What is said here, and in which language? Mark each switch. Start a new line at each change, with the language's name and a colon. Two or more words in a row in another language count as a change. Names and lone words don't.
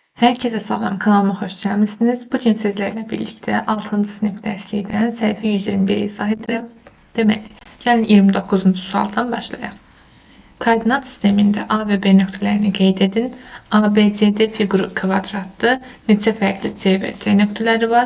Turkish: Herkese salam, kanalıma
Azerbaijani: hoş gəlmisiniz.
Turkish: Bugün sizlerle birlikte 6. sınıf dersliğinden sayfa 121
Azerbaijani: izah edirəm. Demək, gəlin 29-cu sualdan başlayaq. Koordinat sistemində A ve B nöqtələrini qeyd edin. ABCD fiquru kvadratdır. Neçə fərqli C ve C nöqtələri var?